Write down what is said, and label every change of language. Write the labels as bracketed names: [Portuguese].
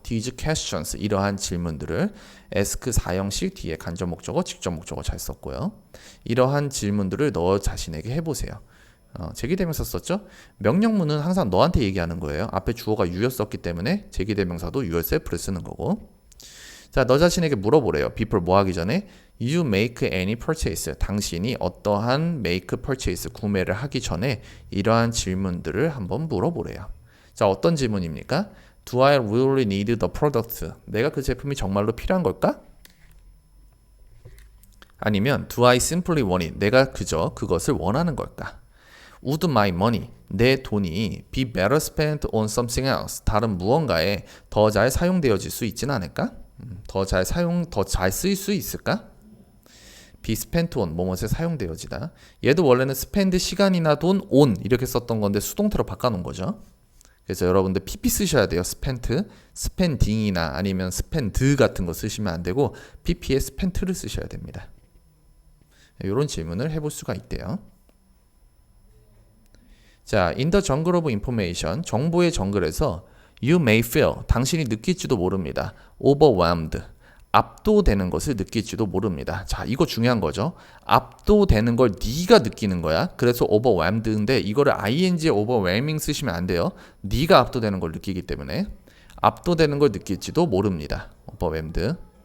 [English] These questions, [Korean] 이러한 질문들을 ask 사형식 뒤에 간접 목적어, 직접 목적어 잘 썼고요. 이러한 질문들을 너 자신에게 해보세요. 제기대명사 썼죠? 명령문은 항상 너한테 얘기하는 거예요. 앞에 주어가 you였었기 때문에 제기대명사도 yourself를 쓰는 거고. 자, 너 자신에게 물어보래요. before 뭐 하기 전에 [English] you make any purchase. [Korean] 당신이 어떠한 make purchase 구매를 하기 전에 이러한 질문들을 한번 물어보래요. 자, 어떤 질문입니까? [English] Do I really need the product? [Korean] 내가 그 제품이 정말로 필요한 걸까? 아니면 [English] do I simply want it? [Korean] 내가 그저 그것을 원하는 걸까? [English] Would my money, [Korean] 내 돈이 [English] be better spent on something else? [Korean] 다른 무언가에 더 잘 사용되어질 수 있지는 않을까? 더 잘 쓰일 수 있을까? be spent on, 뭐뭐에 사용되어지다. 얘도 원래는 spend 시간이나 돈, on 이렇게 썼던 건데 수동태로 바꿔놓은 거죠. 그래서 여러분들 pp 쓰셔야 돼요. spent, spending이나 아니면 spend 같은 거 쓰시면 안 되고 pp에 spent를 쓰셔야 됩니다. 이런 질문을 해볼 수가 있대요. [English] 자, in the jungle of information, [Korean] 정보의 정글에서 [English] you may feel, [Korean] 당신이 느낄지도 모릅니다. overwhelmed, 압도되는 것을 느낄지도 모릅니다. 자, 이거 중요한 거죠. 압도되는 걸 네가 느끼는 거야. 그래서 overwhelmed인데 이거를 ing에 overwhelming 쓰시면 안 돼요. 네가 압도되는 걸 느끼기 때문에 압도되는 걸 느낄지도 모릅니다. overwhelmed.